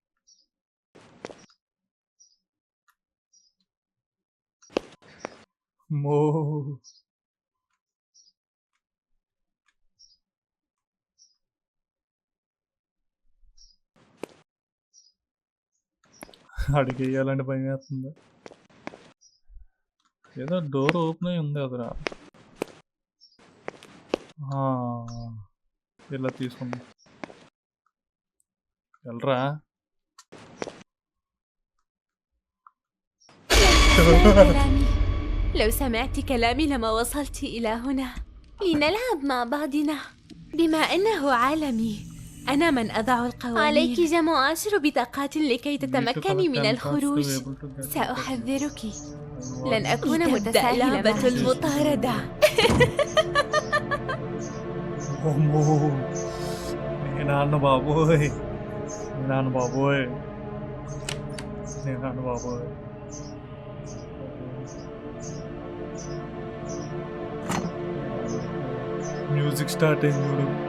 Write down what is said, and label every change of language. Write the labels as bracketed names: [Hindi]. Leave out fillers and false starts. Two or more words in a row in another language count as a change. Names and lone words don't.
[Telugu] మో అడిగి వేయాలంటే భయం వేస్తుంది. ఏదో [English] door open [Telugu] అయి ఉంది అదిరా. ఇలా తీసుకుంది వెళ్ళరా. [Arabic] كلامي، لو سمعت كلامي لما وصلت إلى هنا لنلعب مع بعضنا. بما أنه عالمي، أنا من أضع القوانين. عليك جمع 10 بطاقات لكي تتمكني من الخروج. سأحذرك، لن أكون متساهلة. لعبة المطاردة. [Telugu] అమ్మో నీ నాన్న బాబోయ్, నీ నాన్న బాబోయ్, నీ నాన్న బాబోయ్. [English] music start [Telugu] అయింది చూడు.